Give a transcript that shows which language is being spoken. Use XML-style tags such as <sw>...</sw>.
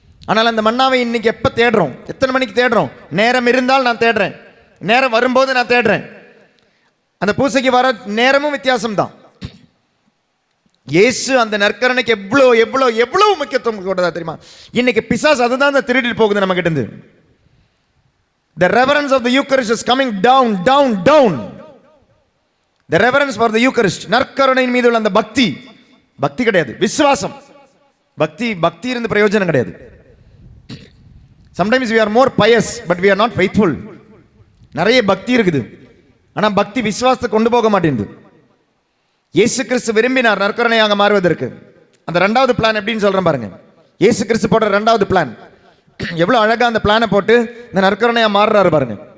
<ta>ஆனால் அந்த மன்னாவை இன்னைக்கு எப்போ தேடுறோம்? எத்தனை மணிக்கு தேடுறோம்? நேரம் இருந்தால் நான் தேடுறேன், நேரம் வரும்போது நான் தேடுறேன். அந்த பூசைக்கு வர நேரமும் வித்தியாசம் தான். இயேசு அந்த நற்கரணைக்கு எவ்வளோ எவ்வளோ எவ்வளவு முக்கியத்துவம் கொடுத்தா தெரியுமா? இன்னைக்கு பிசாசு அதுதான் திருடிட்டு போகுது நம்ம கிட்ட இருந்து.</ta> <en>The reverence of the Eucharist is coming down, down, down. The reverence for the Eucharist,</en> <ta>நற்கருணையின் மீது உள்ள அந்த பக்தி, பக்தி கிடையாது, விசுவாசம். பக்தி இருந்து பிரயோஜனம் கிடையாது.</ta> <en>Sometimes we are more pious but we are not faithful.</en> <ta>நிறைய பக்தி இருக்குது, ஆனா பக்தி விசுவாசத்தை கொண்டு போக மாட்டேங்குது. இயேசு கிறிஸ்து விரும்பினார் நற்கருணையாக மாறுவதற்கு. அந்த 2வது பிளான் எப்படின்னு சொல்றேன் பாருங்க. இயேசு கிறிஸ்து போட்ட 2வது பிளான் எவ்வளவு அழகா அந்த பிளானை போட்டு இந்த நற்கருணையா மாறுறாரு பாருங்க.</ta>